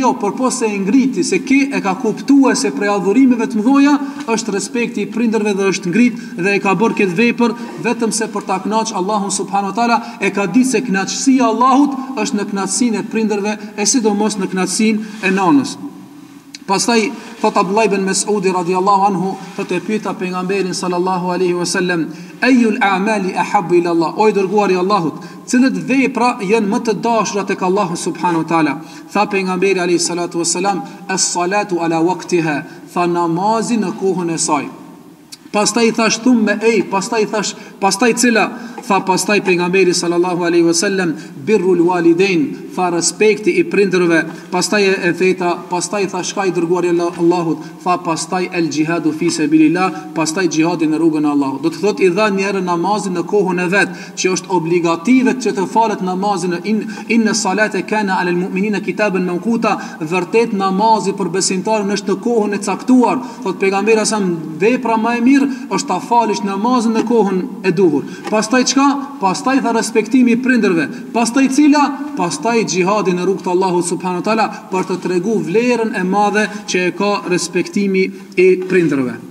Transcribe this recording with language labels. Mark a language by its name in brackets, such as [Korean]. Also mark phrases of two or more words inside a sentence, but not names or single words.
[Albanian] Jo, por po se e ngriti, se e ka kuptuar se prej adhurimeve të mëdha është respekti i prindërve dhe është ngrit dhe e ka bërë këtë vepër vetëm se për ta kënaqur Allahun [Arabic] سبحانه وتعالى, [Albanian] e ka ditë se kënaqësia e Allahut është në kënaqësinë e prindërve e sidomos në kënaqësinë e nanës. Pastaj thot Abdullah ibn Mas'udi [Arabic] رضي الله عنه, [Albanian] thot e pyeta pejgamberin [Arabic] صلى الله عليه وسلم: "أي الأعمال أحب إلى الله?" [Albanian] O i dërguari i Allahut, cilët vepra janë më të dashura tek Allahu [Arabic] سبحانه وتعالى? [Albanian] Tha pejgamberi [Arabic] عليه الصلاة والسلام: "الصلاة على وقتها", [Albanian] tha namazi në kohën e saj. Pastaj thash thumë pastaj cila? Tha pastaj pejgamberi [Arabic] صلى الله عليه وسلم: "بر الوالدين", [Albanian] tha respekti i prindërve. Pastaj e theta, pastaj tha shka i dërguari i Allahut? Tha pastaj [Arabic] الجهاد في سبيل الله, [Albanian] pastaj jihadi në rrugën e Allahut. Do të thotë i dha një herë namazin në kohën e vet, që është obligative që të falet namazin. [Arabic] إن الصلاة كانت على المؤمنين كتابا موقوتا, [Albanian] vërtet namazi për besimtarin është në kohën e caktuar. Thot pejgamberi sa vepra më e mirë është ta falësh namazin në kohën e duhur. Pastaj çka? Pastaj tha respektimi i prindërve. Pastaj cila? Pastaj jihadi në rrugt të Allahut [Arabic] سبحانه وتعالى, [Albanian] për të treguar vlerën e madhe që e ka respektimi i prindërve.